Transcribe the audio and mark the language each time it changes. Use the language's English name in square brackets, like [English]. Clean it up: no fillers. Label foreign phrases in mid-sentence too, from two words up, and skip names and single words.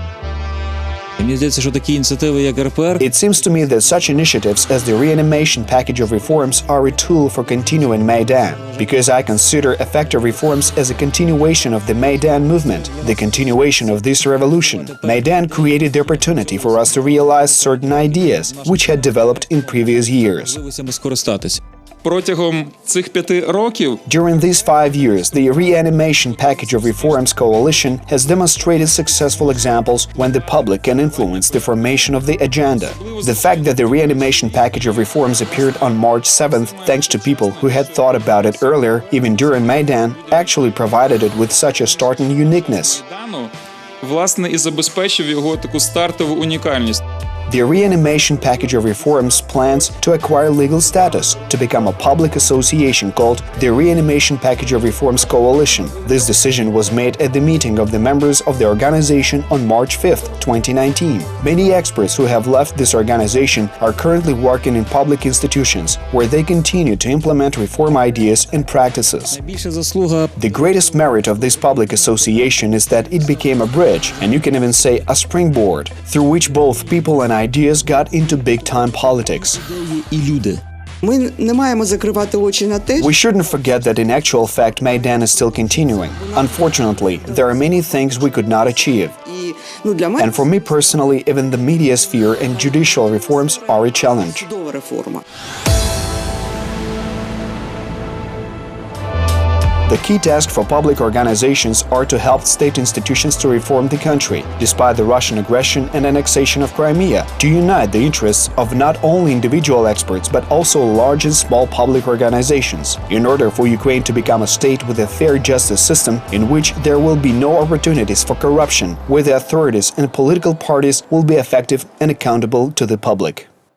[English] It seems to me that such initiatives as the Reanimation Package of Reforms are a tool for continuing Maidan, because I consider effective reforms as a continuation of the Maidan movement, the continuation of this revolution. Maidan created the opportunity for us to realize certain ideas which had developed in previous years. [Ukrainian] Протягом цих 5 років [English] During these 5 years, the Reanimation Package of Reforms Coalition has demonstrated successful examples when the public can influence the formation of the agenda. The fact that the Reanimation Package of Reforms appeared on March 7th, thanks to people who had thought about it earlier, even during Maidan, actually provided it with such a startling uniqueness. [Ukrainian] Майдану, власне, і забезпечив його таку стартову унікальність. [English] The Reanimation Package of Reforms plans to acquire legal status to become a public association called the Reanimation Package of Reforms Coalition. This decision was made at the meeting of the members of the organization on March 5th, 2019. Many experts who have left this organization are currently working in public institutions where they continue to implement reform ideas and practices. The greatest merit of this public association is that it became a bridge, and you can even say a springboard, through which both people and ideas got into big-time politics. [Ukrainian] Ми не маємо закривати очі на те, [English] We shouldn't forget that in actual fact Maidan is still continuing. Unfortunately, there are many things we could not achieve. [Ukrainian] і для мене [English] And for me personally, even the media sphere and judicial reforms are a challenge. [Ukrainian] чудова реформа. [English] The key task for public organizations are to help state institutions to reform the country, despite the Russian aggression and annexation of Crimea, to unite the interests of not only individual experts but also large and small public organizations, in order for Ukraine to become a state with a fair justice system in which there will be no opportunities for corruption, where the authorities and political parties will be effective and accountable to the public.